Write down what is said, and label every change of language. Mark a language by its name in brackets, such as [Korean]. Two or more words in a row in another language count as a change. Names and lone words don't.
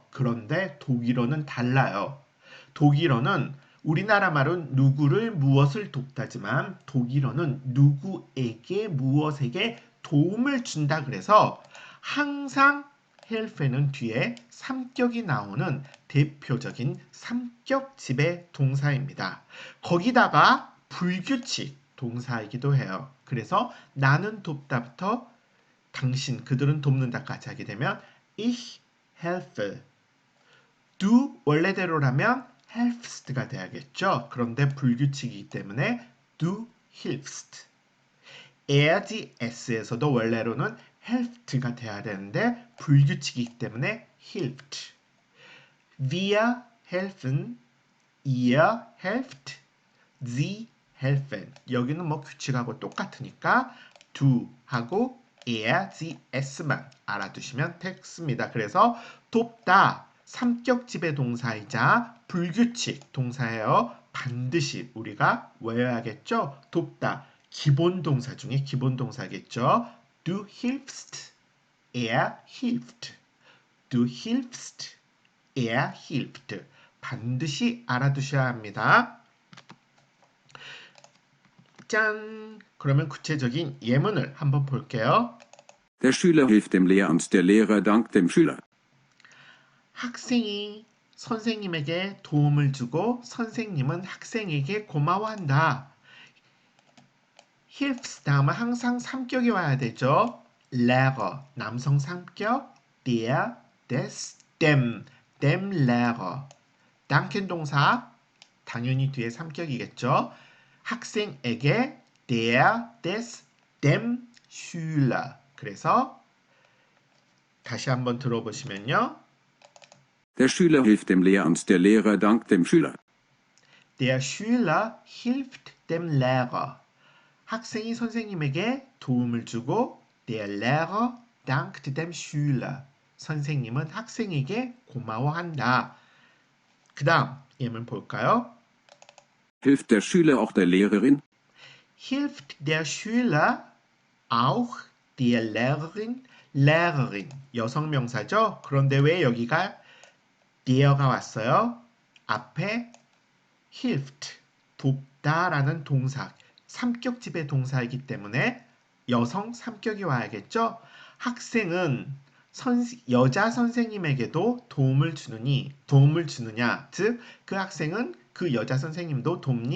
[Korean] 그런데 독일어는 달라요. 독일어는 우리나라 말은 누구를 무엇을 돕다지만 독일어는 누구에게 무엇에게 도움을 준다 그래서 항상 helfen은 뒤에 3격이 나오는 대표적인 3격 지배 동사입니다. 거기다가 불규칙 동사이기도 해요. 그래서 나는 돕다부터 당신, 그들은 돕는다까지 하게 되면 [German] ich helfe. [Korean] du 원래대로라면 helfst가 돼야겠죠. 그런데 불규칙이기 때문에 [German] du hilfst. [Korean] er, s에서도 원래로는 helft가 돼야 되는데 불규칙이기 때문에 hilft. [German] wir helfen, ihr helft, sie helfen. [Korean] 여기는 뭐 규칙하고 똑같으니까 do하고 [German] er, sie, [Korean] s만 알아두시면 됐습니다. 그래서 돕다, 3격 지배 동사이자 불규칙 동사예요. 반드시 우리가 외워야겠죠? 돕다, 기본 동사 중에 기본 동사겠죠? [German] Du hilfst, er hilft. Du hilfst, er hilft. [Korean] 반드시 알아두셔야 합니다. 짠! 그러면 구체적인 예문을 한번 볼게요. [German] Der Schüler hilft dem Lehrer und der Lehrer dankt dem Schüler. [Korean] 학생이 선생님에게 도움을 주고 선생님은 학생에게 고마워한다. hilfs 다음은 항상 3격이 와야 되죠. Lehrer, 남성 3격, [German] der, des, dem Lehrer. [Korean] danken 동사, 당연히 뒤에 3격이겠죠. 학생에게 [German] der, des, dem Schüler. [Korean] 그래서 다시 한번 들어보시면요. [German] Der Schüler hilft dem Lehrer und der Lehrer dankt dem Schüler. Der Schüler hilft dem Lehrer. [Korean] 학생이 선생님에게 도움을 주고 [German] der Lehrer dankt dem Schüler. [Korean] 선생님은 학생에게 고마워한다. 그 다음 예문 볼까요? [German] Hilft der Schüler auch der Lehrerin? Hilft der Schüler auch der Lehrerin? [Korean] Lehrerin, 여성명사죠? 그런데 왜 여기가 der가 왔어요? 앞에 hilft, 돕다라는 동사, 3격 지배 동사이기 때문에 여성 3격이 와야겠죠? 학생은 여자 선생님에게도 도움을 주느냐, 즉 그 학생은 그 여자 선생님도 돕니?